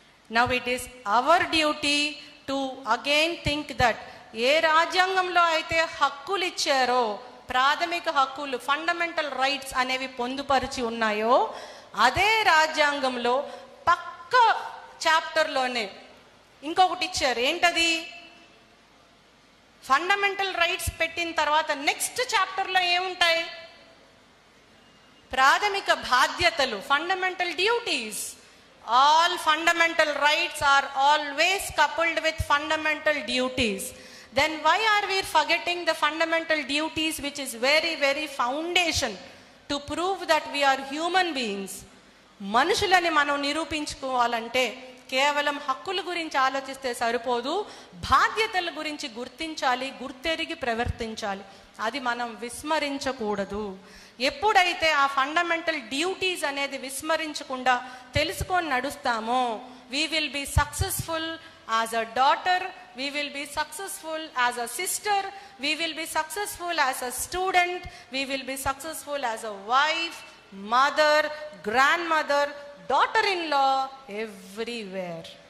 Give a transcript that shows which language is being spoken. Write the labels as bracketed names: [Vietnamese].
[English] Now it is our duty to again think that [Telugu] ఏ రాజ్యాంగంలో అయితే హక్కులు ఇచ్చారో, ప్రాథమిక హక్కులు, ఫండమెంటల్ రైట్స్ అనేవి పొందుపరిచి ఉన్నాయో, అదే రాజ్యాంగంలో పక్క చాప్టర్లోనే ఇంకొకటి ఇచ్చారు. ఏంటది? ఫండమెంటల్ రైట్స్ పెట్టిన తర్వాత నెక్స్ట్ చాప్టర్లో ఏముంటాయి? ప్రాథమిక బాధ్యతలు, fundamental duties. [English] All fundamental rights are always coupled with fundamental duties. Then why are we forgetting the fundamental duties, which is very, very foundation to prove that we are human beings? [Telugu] మనుషులని మనం నిరూపించుకోవాలంటే కేవలం హక్కుల గురించి ఆలోచిస్తే సరిపోదు, బాధ్యతల గురించి గుర్తించాలి, గుర్తెరిగి ప్రవర్తించాలి. అది మనం విస్మరించకూడదు. ఎప్పుడైతే ఆ ఫండమెంటల్ డ్యూటీస్ అనేది విస్మరించకుండా తెలుసుకొని నడుస్తామో, [English] We will be successful as a daughter, we will be successful as a sister, we will be successful as a student, we will be successful as a wife, mother, grand mother, daughter in law, everywhere.